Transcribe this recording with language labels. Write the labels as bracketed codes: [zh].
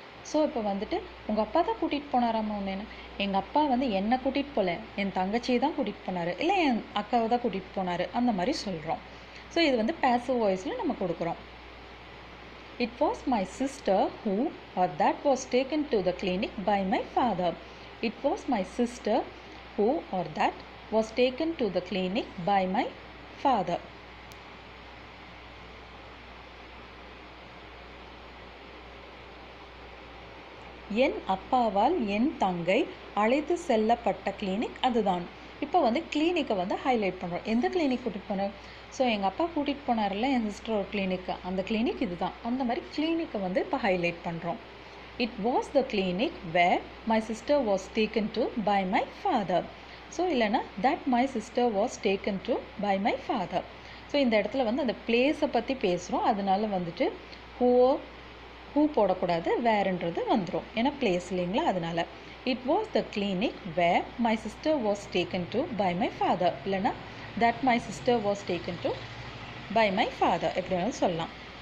[ta] So இப்போ வந்துட்டு உங்கள் அப்பா தான் கூட்டிகிட்டு போனாராம்மா ஒன்று, எங்கள் அப்பா வந்து என்னை கூட்டிகிட்டு போகல, என் தங்கச்சியை தான் கூட்டிகிட்டு போனார், இல்லை என் அக்காவை தான் கூட்டிகிட்டு போனார், அந்த மாதிரி சொல்கிறோம். ஸோ இது வந்து பேசிவ் வாய்ஸில் நம்ம கொடுக்குறோம். [en] It was my sister who are that was taken to the clinic by my father. It was my sister who are that was taken to the clinic by my father. [ta] என் அப்பாவால் என் தங்கை அழைத்து செல்லப்பட்ட clinic அதுதான். இப்போ வந்து கிளினிக்கை வந்து highlight பண்ணுறோம். எந்த கிளினிக் கூட்டிகிட்டு போனார்? ஸோ எங்கள் அப்பா கூட்டிகிட்டு போனார்ல என் சிஸ்டர் ஒரு கிளினிக்கு, அந்த கிளினிக் இதுதான். அந்த மாதிரி கிளினிக்கை வந்து இப்போ ஹைலைட் பண்ணுறோம். [en] It was the clinic where my sister was taken to by my father. [ta] So இல்லைனா [en] That my sister was taken to by my father. [ta] So இந்த இடத்துல வந்து அந்த பிளேஸை பற்றி பேசுகிறோம், அதனால வந்துட்டு ஹூ போடக்கூடாது, வேறுன்றது வந்துடும், ஏன்னா பிளேஸ் இல்லைங்களா, அதனால். [en] it was the clinic where my sister was taken to by my father, [ta] இல்லைனா [en] that my sister was taken to by my father, [ta] எப்படி வேணாலும் சொல்லலாம்.